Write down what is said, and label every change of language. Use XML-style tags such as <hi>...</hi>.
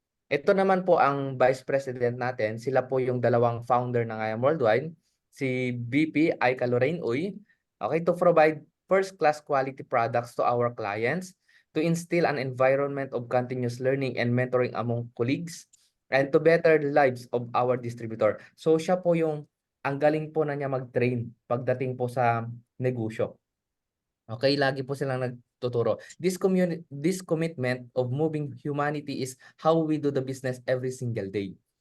<tl>Ito naman po ang Vice President natin. Sila po yung dalawang founder ng IAM Worldwide. Si VP Aika Lorraine Uy.</tl> <en>Okay, to provide first-class quality products to our clients, to instill an environment of continuous learning and mentoring among colleagues, and to better the lives of our distributor.</en> <tl>So siya po yung, ang galing po na niya mag-train pagdating po sa negosyo. Okay, lagi po silang nagtuturo.</tl> <en>This commitment of moving humanity is how we do the business every single day.</en>